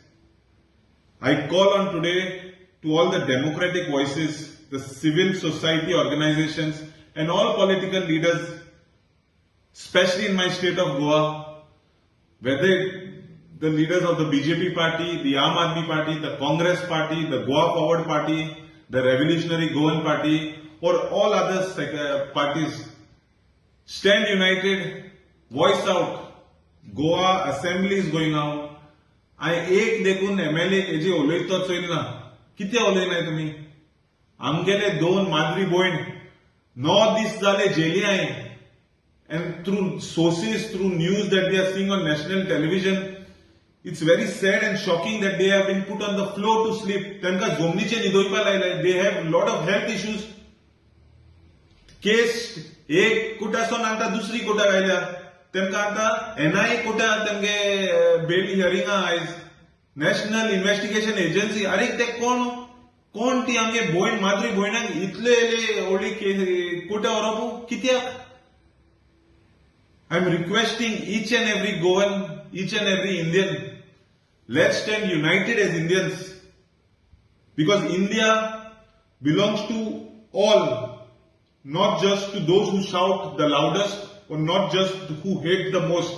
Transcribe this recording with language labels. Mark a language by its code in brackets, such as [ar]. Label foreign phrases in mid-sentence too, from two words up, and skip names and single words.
[en] I call on today to all the democratic voices, the civil society organizations and all political leaders, especially in my state of Goa, whether the leaders of the BJP party, the Aam Aadmi party, the Congress party, the Goa Forward party, the Revolutionary Goan party or all other parties, stand united, voice out. Goa assembly is going out. [kok] I एक देखून MLA हेजे उलयतो चोयल ना, कितें उलयनाय तुमी? आमगेले दोन माद्री भयण 9 दीस जाले जेलियाय, [en] and through sources, through news that we are seeing on national television, it's very sad and shocking that they have been put on the floor to sleep. [kok] तांकां जमनीचे न्हिदोवपा लायलाय. [en] They have a lot of health issues. [kok] केस एक कोर्टासून आतां दुसरी कोर्टा घायल्या. तेमकां आतां NIA कोर्टान तेमगे बेल हियरिंगा आयज. नॅशनल इन्व्हेस्टिगेशन एजन्सी, अरे ते कोण ती आमगे भयण माद्री भयणांक इतले व्हडली कोर्टा व्हरपू कित्याक? [en] I am requesting each and every Goan, each and every Indian, let's stand united as Indians, because India belongs to all, not just to those who shout the loudest or not just who hate the most.